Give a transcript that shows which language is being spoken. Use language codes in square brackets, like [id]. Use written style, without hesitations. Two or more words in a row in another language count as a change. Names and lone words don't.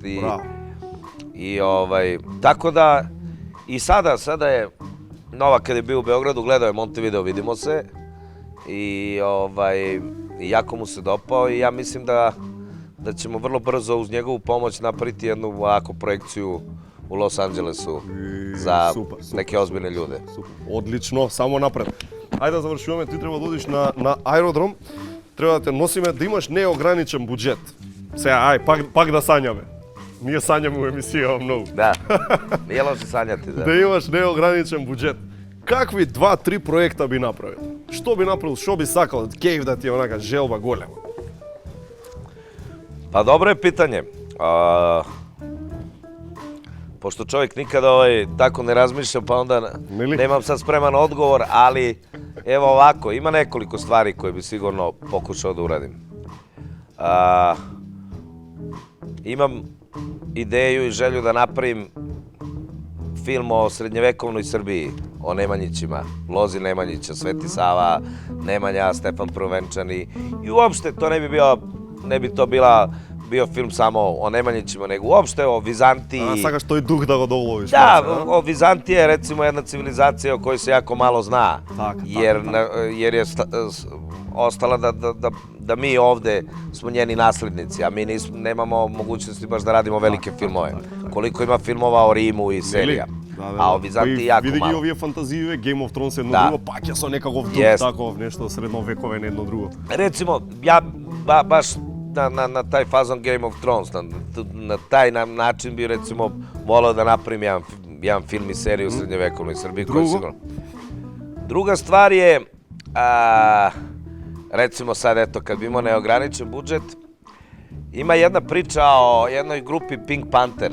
[sr] I tako da, i sada je, Novak kad je bio u Beogradu, gledao je Montevideo, vidimo se, i jako mu se dopao i ja mislim da ćemo vrlo brzo uz njegovu pomoć napraviti jednu ovako projekciju u Los Angelesu za neke ozbiljne ljude. [mk] Одлично, само напред. Ајде да завршуваме, ти треба да одиш на аеродром, треба да те носиме, да имаш неограничен буџет. Сега, пак да сањаме. Ние сањаме у емисија многу. Да, [sr] nije loše sanjati, da. [mk] Да имаш неограничен буџет. Какви 2-3 проекта би направил? Што би направил, што би сакал, кејф да ти е онака желба голема? [sr] Pa dobro je pitanje. Pošto čovjek nikada tako ne razmišlja, pa onda nemam sad spreman odgovor, ali evo ovako, ima nekoliko stvari koje bi sigurno pokušao da uradim. Imam ideju i želju da napravim film o srednjevekovnoj Srbiji, o Nemanjićima, Lozi Nemanjića, Sveti Sava, Nemanja, Stefan Prvenčani i uopšte to ne bi to bio film samo o Nemanjićima, nego uopšte o Vizantiji. [mk] Sakaš тој дух да го доловиш. [sr] Da, o Vizantiji je recimo jedna civilizacija o kojoj se jako malo zna, jer je ostala da mi ovde smo njeni naslednici, a mi nemamo mogućnosti baš da radimo velike filmove. Koliko ima filmova o Rimu i serija. A o Vizantiji jako malo. [mk] Види ги овие фантазииве, Game of Thrones едно друго, паќа со некаков дух таков, нешто средновековен едно друго. [sr] Recimo, ja baš na taj fazon Game of Thrones, na taj način bi recimo volao da napravim jedan film i seriju u srednjevekovnoj Srbiji. Druga stvar je, recimo sad eto, kad bi imao neograničen budžet, ima jedna priča o jednoj grupi Pink Panther.